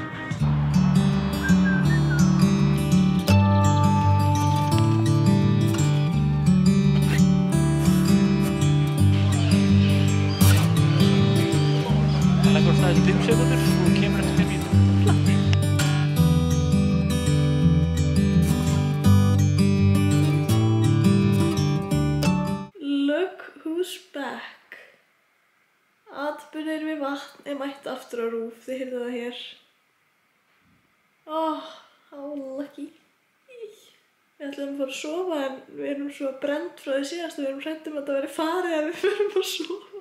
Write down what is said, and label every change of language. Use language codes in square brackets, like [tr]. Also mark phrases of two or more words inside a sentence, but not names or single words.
[is] Það kostaði 5 sekúndur og kemur eftir 5 mínútur. [en] Look who's back. [is] Atburðir við vatn er mætt aftur á RÚV, þið heyrðu það hér. [en] How lucky. [is] Við ætlum að fara að sofa en við erum svo brennd frá því síðast og við erum hrædd að þetta veri farið ef við förum að sofa.